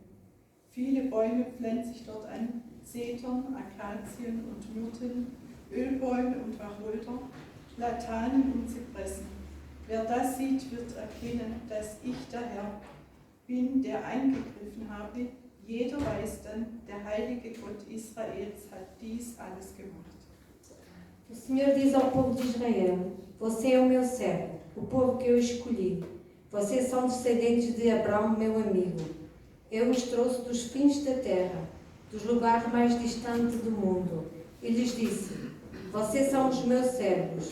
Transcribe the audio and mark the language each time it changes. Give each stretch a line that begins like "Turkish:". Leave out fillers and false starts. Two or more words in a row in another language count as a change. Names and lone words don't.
German: Viele Bäume pflanze ich dort an, Zetern, Akazien und Myrten, Ölbäume und Wacholder, Platanen und Zypressen. Wer das sieht, wird erkennen, dass ich der Herr bin, der eingegriffen habe. Jeder weiß dann, der heilige Gott Israels hat dies alles gemacht.
Portuguese: O Senhor diz ao povo de Israel: você é o meu servo, o povo que eu escolhi. Vocês são descendentes de Abraão, meu amigo. Eu os trouxe dos fins da terra, dos lugares mais distantes do mundo. E lhes disse: vocês são os meus servos.